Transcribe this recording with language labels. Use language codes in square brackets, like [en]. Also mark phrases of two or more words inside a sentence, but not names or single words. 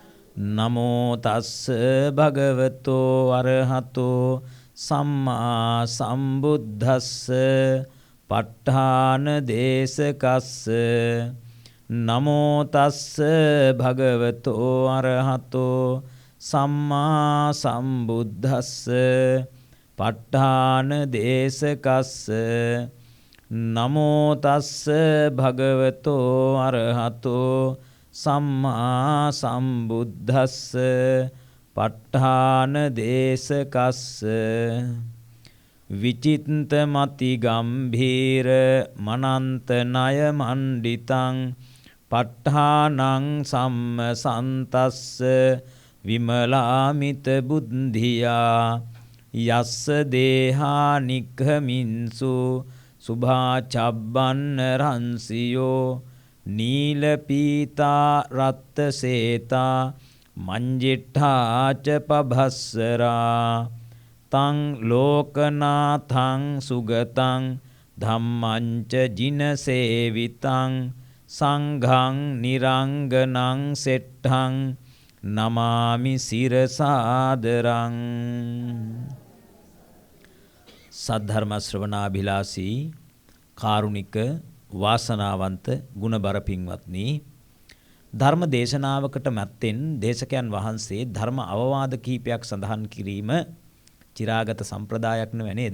[pi] නමෝ තස්ස භගවතෝ අරහතෝ සම්මා සම්බුද්දස්ස ප ဋ ාණ දේශකස්ස නමෝ තස්ස භගවතෝ අරහතෝ සම්මා සම්බුද්දස්ස ප ဋ ාණ දේශකස්ස නමෝ තස්ස භගවතෝ අරහතෝ සම්මා සම්බුද්දස්ස ප ဋ ාණ දේශකස්ස විචින්ත මති ගම්භීර මනන්ත ණය මණ්ඩිතං ප ဋ ාණං සම්මසන්තස්ස විමලාමිත බුද්ධියා යස්ස දේහා නික්ඛමින්සු සුභා චබ්බන්න රංසියෝ නීල පීතා රත්ත සේතා මංජිට්ඨාච පභස්සරා තං ලෝකනාථං සුගතං ධම්මංච ජින සේවිතං සංඝං නිරංගනං සෙට්ඨං නමාමි සිරසාදරං. [si] සද්ධර්ම ශ්‍රවණාභිලාෂී කාරුණික වාසනාවන්ත ගුණබර පින්වත්නි, ධර්ම දේශනාවකට මැත්තෙන් දේශකයන් වහන්සේ ධර්ම අවවාද කීපයක් සඳහන් කිරීම චිරාගත සම්ප්‍රදායක් නෙවෙයි නේද?